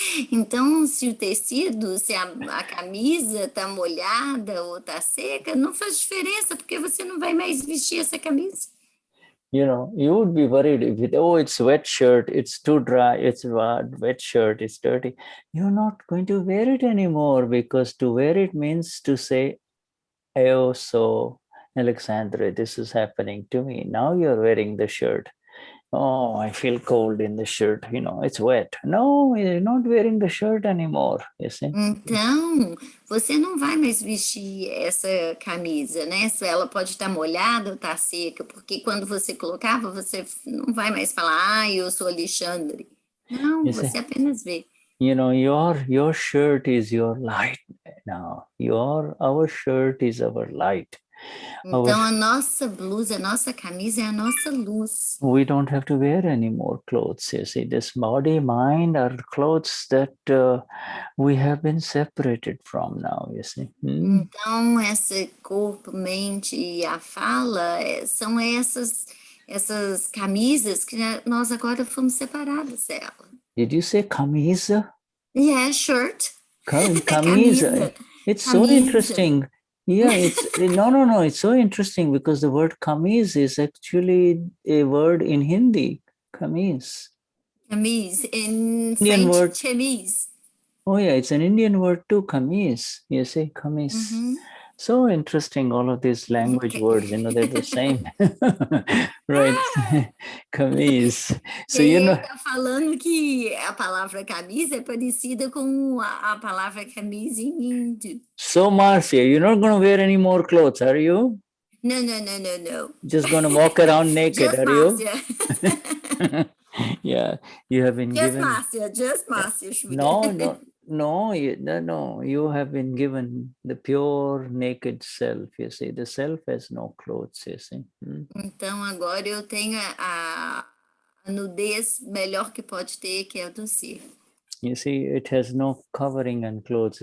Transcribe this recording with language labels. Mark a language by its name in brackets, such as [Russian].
[Portuguese] Então, se o tecido, se a camisa está molhada ou está seca, não faz diferença, porque você não vai mais vestir essa camisa. [English] You know, you would be worried if it's wet shirt, it's too dry, it's wet shirt, it's dirty. You're not going to wear it anymore, because to wear it means to say, oh, so Alexandra, this is happening to me. Now you're wearing the shirt. Oh, I feel cold in the shirt, you know, it's wet. No, you're not wearing the shirt anymore, you see. [Portuguese] Então, você não vai mais vestir essa camisa, né? Ela pode estar molhada ou estar seca, porque quando você colocava, você não vai mais falar, eu sou Alexandre. Não, você apenas vê. [English] You know, your shirt is your light now. Our shirt is our light. [Portuguese] Então, a nossa blusa, a nossa camisa é a nossa luz. [English] We don't have to wear any more clothes, you see. This body, mind are clothes that we have been separated from now, you see. [Portuguese] Então, esse corpo, mente e a fala são essas camisas que nós agora fomos separadas dela. [English] Did you say camisa? Yeah, shirt. Camisa. It's so interesting. Yeah, no. It's so interesting because the word kameez is actually a word in Hindi. Kameez. Kameez. In French, word. [French] chemise. [English] Oh yeah, it's an Indian word too, kameez. You say kameez. So interesting, all of these language words, you know, they're the same. Right, kameez. So, you know, [Portuguese] Ele está falando que a palavra camisa é parecida com a palavra camisa em índio. [English] So, Marcia, you're not going to wear any more clothes, are you? No. Just going to walk around naked, Just are Marcia. You? Yeah, you have been Just given. Just Marcia. No, you have been given the pure naked self, you see. The self has no clothes, you see. [Portuguese] Então agora eu tenho a nudez melhor que pode ter, que é a do ser. [English] You see, it has no covering and clothes.